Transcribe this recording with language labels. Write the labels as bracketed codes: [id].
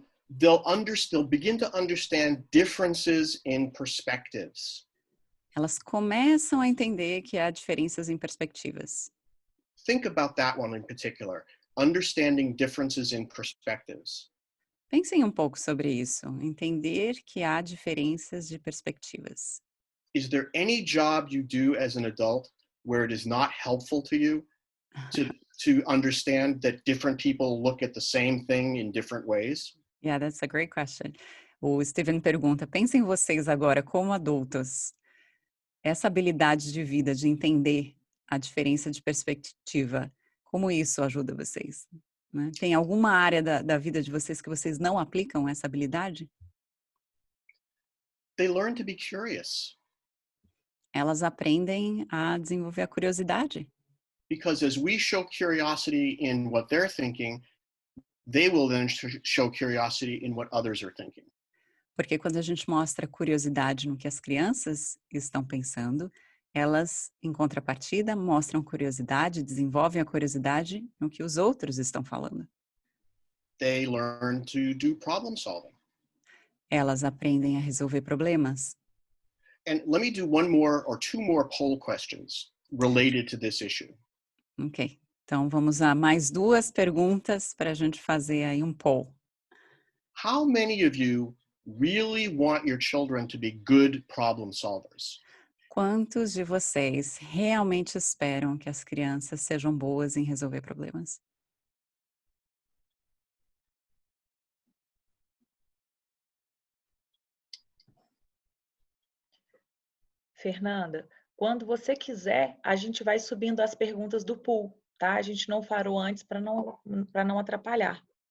[en] They'll begin to understand differences in perspectives. [pt] Elas começam a entender que há diferenças em perspectivas. [en] Think about that one in particular, understanding differences in perspectives. [pt] Pensem um pouco sobre isso, entender que há diferenças de perspectivas. [en] is there any job you do as an adult where it is not helpful to you to understand that different people look at the same thing in different ways? Yeah, that's a great question. [pt] O Steven pergunta: pensem vocês agora como adultos, essa habilidade de vida de entender a diferença de perspectiva, como isso ajuda vocês? Né? Tem alguma área da vida de vocês que vocês não aplicam essa habilidade? [en] They learn to be curious. [pt] Elas aprendem a desenvolver a curiosidade. [en] Because as we show curiosity in what they're thinking, they will then show curiosity in what others are thinking. [pt] Porque quando a gente mostra curiosidade no que as crianças estão pensando, elas, em contrapartida, mostram curiosidade, desenvolvem a curiosidade no que os outros estão falando. [en] They learn to do problem solving. [pt] Elas aprendem a resolver problemas. [en] And let me do one more or two more poll questions related to this issue. [pt] Ok, então vamos a mais 2 perguntas para a gente fazer aí um poll. [en] How many of you really want your children to be good problem solvers? [pt] Quantos de vocês realmente esperam que as crianças sejam boas em resolver problemas? Fernanda, quando você quiser, a gente vai subindo as perguntas do pool, tá? A gente não parou antes para não atrapalhar.